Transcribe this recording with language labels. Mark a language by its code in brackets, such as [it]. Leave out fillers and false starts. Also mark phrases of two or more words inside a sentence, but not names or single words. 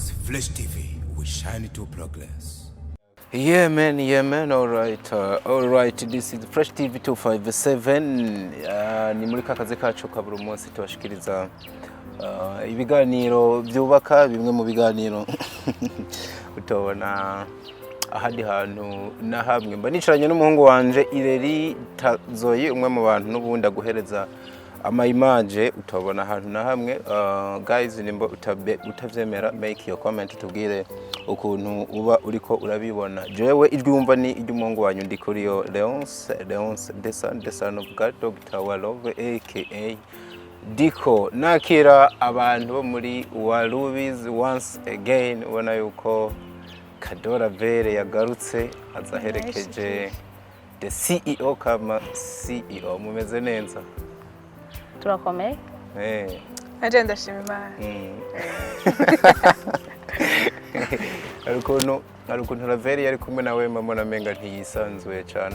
[en] Flash TV, we shine to progress. Yeah man, alright, this is Fresh TV 257, [rn] ni muri kakazi kacu ka buri munsi tubashikiriza ibiganiro byubaka bimwe mu biganiro utobona ahandi hantu na hamwe mba nicaranye n'umuhungu wanje Ireri Tazoyi umwe mu bantu n'ubundi aguhereza ama image utobona ahantu na hamwe. Guys, nimba utavyemera [en] make your comment [rn] tubwire ukuntu uba uriko urabibona. Jewe iryumva ni iry'umuhungu wanyu ndi kuri yo Leonce [en] the son of God, [rn] Dr. Walove aka Diko. Nakira abantu bo muri Warubizi [en] once again, [rn] ubona yuko Kadora Vere yagarutse azaherekeje [en] the CEO [rn] kama CEO. Mumeze neza? Turakomeye. Agenda shimimana. Arukuntu Raveri yari kumwe nawe mbona menga ntiyisanzwe cyane